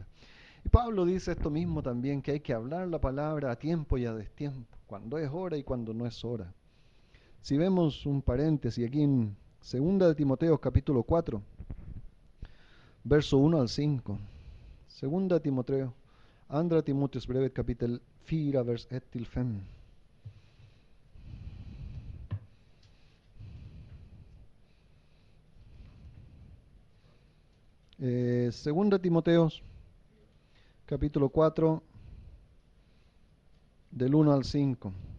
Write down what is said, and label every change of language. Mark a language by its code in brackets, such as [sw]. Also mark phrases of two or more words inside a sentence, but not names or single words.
[es] Y Pablo dice esto mismo también, que hay que hablar la palabra a tiempo y a destiempo, cuando es hora y cuando no es hora. Si vemos un paréntesis aquí en 2 de Timoteo capítulo 4, verso 1 al 5. 2 de Timoteo, [sv] andra Timoteus brevet kapitel 4, vers 1 til 5. [es] Segunda Timoteo, capítulo 4, del 1 al 5.